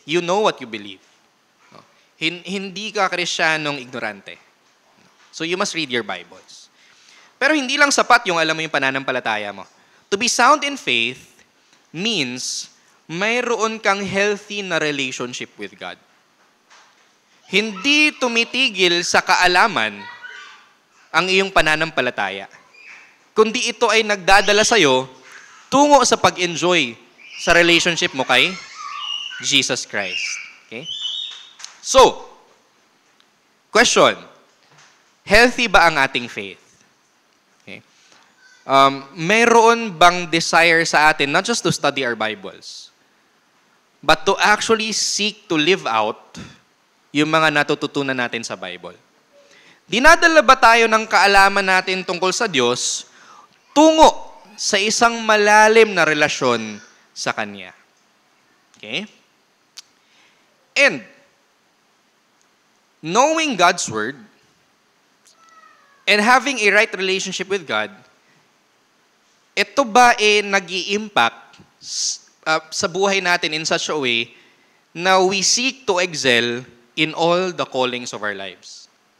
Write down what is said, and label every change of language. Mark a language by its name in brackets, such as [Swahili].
[English] You know what you believe. [Filipino] Hindi ka Kristiyanong ignorante. [English] So you must read your Bibles. [Filipino] Pero hindi lang sapat yung alam mo yung pananampalataya mo. [English] To be sound in faith means mayroon kang healthy na relationship with God. [Filipino] Hindi tumitigil sa kaalaman ang iyong pananampalataya. Kundi ito ay nagdadala sa'yo tungo sa pag-enjoy sa relationship mo kay Jesus Christ. [English] Okay? So, question, healthy ba ang ating faith? Okay. [Filipino] Mayroon bang desire sa atin [English] not just to study our Bibles, but to actually seek to live out [Filipino] yung mga natututunan natin sa Bible? Dinadala ba tayo ng kaalaman natin tungkol sa Diyos tungo sa isang malalim na relasyon sa Kanya? [English] Okay? And, knowing God's Word and having a right relationship with God, [Filipino] ito ba nag-i-impact sa buhay natin [English] in such a way na we seek to excel in all the callings of our lives?